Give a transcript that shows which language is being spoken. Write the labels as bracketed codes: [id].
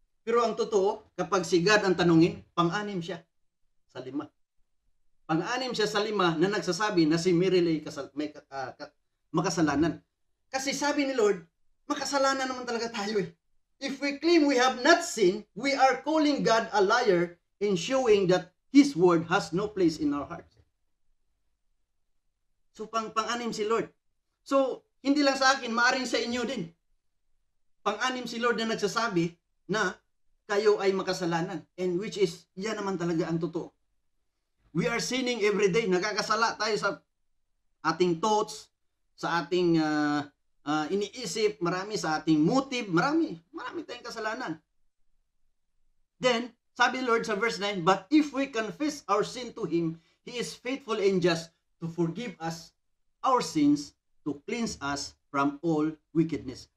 [tl] Pero ang totoo, kapag si God ang tanungin, pang-6 siya sa 5. Pang-6 siya sa 5 na nagsasabi na si Miril ay makasalanan. Kasi sabi ni Lord, makasalanan naman talaga tayo [en] If we claim we have not sinned, we are calling God a liar and showing that His word has no place in our hearts. [tl] So, pang-6 si Lord. So, hindi lang sa akin, maaring sa inyo din. Pang-6 si Lord na nagsasabi na kayo ay makasalanan. And which is, yan naman talaga ang totoo. [en] We are sinning every day. [tl] Nagkakasala tayo sa ating thoughts, sa ating iniisip, marami sa ating motive, marami tayong kasalanan. [en] Then, [tl] sabi Lord sa verse 9, [en] but if we confess our sin to Him, He is faithful and just to forgive us our sins, to cleanse us from all wickedness.